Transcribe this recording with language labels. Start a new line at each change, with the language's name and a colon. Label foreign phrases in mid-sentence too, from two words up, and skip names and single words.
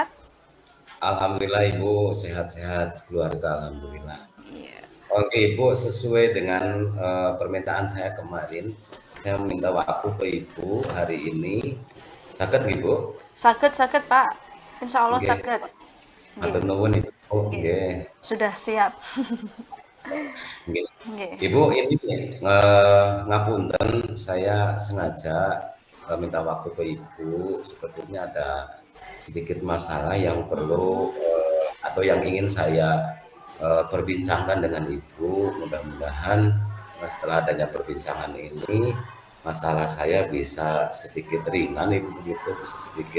Indonesian: Alhamdulillah Ibu, sehat-sehat keluarga, Alhamdulillah. Iya. Oke Ibu, sesuai dengan permintaan saya kemarin, saya meminta waktu ke Ibu hari ini. Sakit Ibu? Sakit-sakit Pak.
Arabic: Insya Allah
Indonesian: Nggih, sakit. Nggih,
Javanese: matur nuwun Ibu.
Indonesian: nggih. Nggih, Sudah siap. nggih. Nggih. Ibu ini ngapunten, saya sengaja minta waktu ke Ibu. Sebetulnya ada sedikit masalah yang perlu atau yang ingin saya perbincangkan dengan Ibu. Mudah-mudahan setelah adanya perbincangan ini masalah saya bisa sedikit ringan Ibu, begitu bisa sedikit